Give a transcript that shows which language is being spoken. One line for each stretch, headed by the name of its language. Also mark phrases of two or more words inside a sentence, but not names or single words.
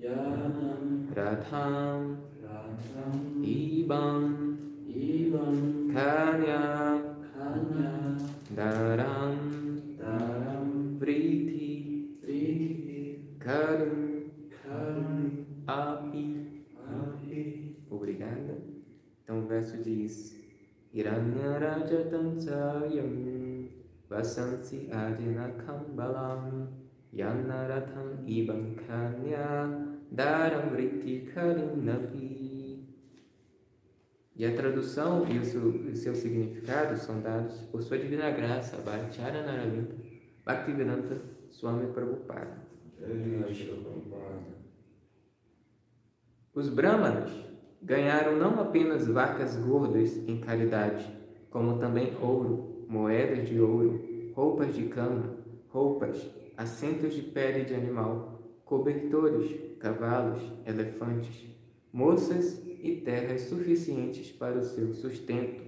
Sanskrit: रथम् इभम् कन्या धराम् वृत्ति करुम् अपि.
Portuguese: Obrigada. Então o verso diz:
Sanskrit: हिरण्यरजतम् शयम् वासांसि अजिन कम्बलम् यानरथम् इभम् कन्या धराम् वृत्ति करुम् अपि.
Portuguese: E a tradução e o seu significado são dados por sua divina graça, Bhaktiara Naravinda, Bhaktivedanta Swami Prabhupada. Os Brahmanas ganharam não apenas vacas gordas em caridade, como também ouro, moedas de ouro, roupas de cama, roupas, assentos de pele de animal, cobertores, cavalos, elefantes, moças e terras suficientes para o seu sustento.